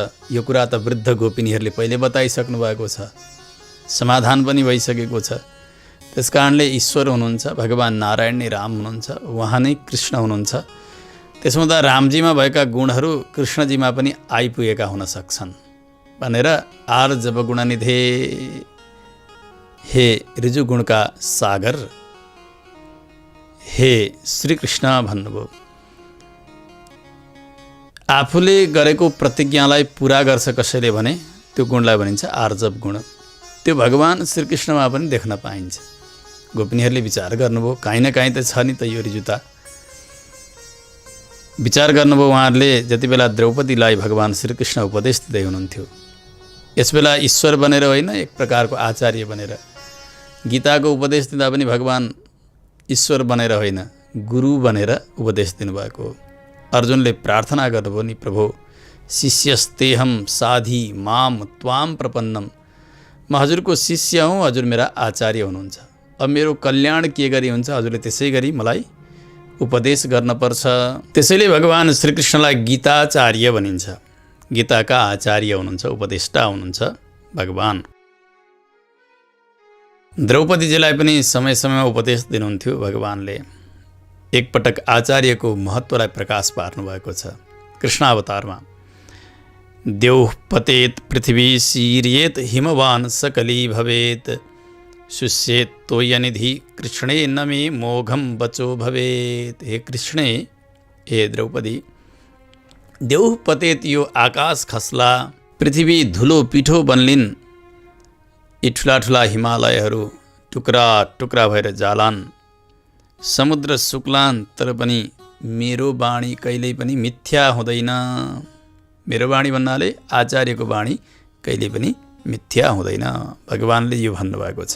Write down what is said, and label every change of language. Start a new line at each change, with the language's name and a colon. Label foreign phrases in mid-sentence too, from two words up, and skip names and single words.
Nepali: यो कुरा त वृद्ध गोपिनीहरूले पहिले बताइसक्नु भएको छ, समाधान पनि भइसकेको छ। त्यस कारणले ईश्वर हुनुहुन्छ, भगवान नारायण नै राम हुनुहुन्छ, उहाँ नै कृष्ण हुनुहुन्छ। त्यसो हुँदा रामजीमा भएका गुणहरू कृष्णजीमा पनि आइपुगेका हुन सक्छन् भनेर
Sanskrit: आर्जव गुणनिधे,
Nepali: हे ऋजुगुणका सागर, हे श्रीकृष्ण भन्नुभयो। आफूले गरेको प्रतिज्ञालाई पुरा गर्छ कसैले भने त्यो गुणलाई भनिन्छ आर्जव गुण। त्यो भगवान श्रीकृष्णमा पनि देख्न पाइन्छ। गोपिनीहरूले विचार गर्नुभयो, काहीँ न काहीँ त छ नि त यो रिजुता। विचार गर्नुभयो उहाँहरूले जति बेला द्रौपदीलाई भगवान श्रीकृष्ण उपदेश दिँदै हुनुहुन्थ्यो, यसबेला ईश्वर बनेर होइन, एक प्रकारको आचार्य बनेर। गीताको उपदेश दिँदा पनि भगवान ईश्वर बनेर होइन, गुरु बनेर उपदेश दिनुभएको हो। अर्जुनले प्रार्थना गर्नुभयो नि, प्रभु
Sanskrit: शिष्यस्तेहम साधी माम त्वाम प्रपन्नम।
Nepali: म हजुरको शिष्य हुँ, हजुर मेरा आचार्य हुनुहुन्छ। अब मेरो कल्याण के गरी हुन्छ, हजुरले त्यसै गरी मलाई उपदेश गर्नुपर्छ। त्यसैले भगवान श्रीकृष्णलाई गीताचार्य भनिन्छ। गीताका आचार्य हुनुहुन्छ, उपदेष्टा हुनुहुन्छ भगवान। द्रौपदीजीलाई पनि समय समयमा उपदेश दिनुहुन्थ्यो भगवानले। एकपटक आचार्यको महत्त्वलाई प्रकाश पार्नु भएको छ कृष्णावतारमा।
Sanskrit: देवः पतेत पृथ्वी शीर्येत हिमवान सकली भवेत शुष्येत तोयनिधि कृष्णे न मे मोघम बचो भवेत। हे कृष्णे,
Nepali: हे द्रौपदी,
Sanskrit: देवः पतेत,
Nepali: यो आकाश खस्ला, पृथ्वी धुलो पिठो बन्लिन्, यी ठुला ठुला हिमालयहरू टुक्रा टुक्रा भएर जालान्, समुद्र सुक्लान्, तर पनि मेरो वाणी कहिल्यै पनि मिथ्या हुँदैन। मेरो वाणी भन्नाले आचार्यको वाणी कहिल्यै पनि मिथ्या हुँदैन, भगवानले यो भन्नुभएको छ।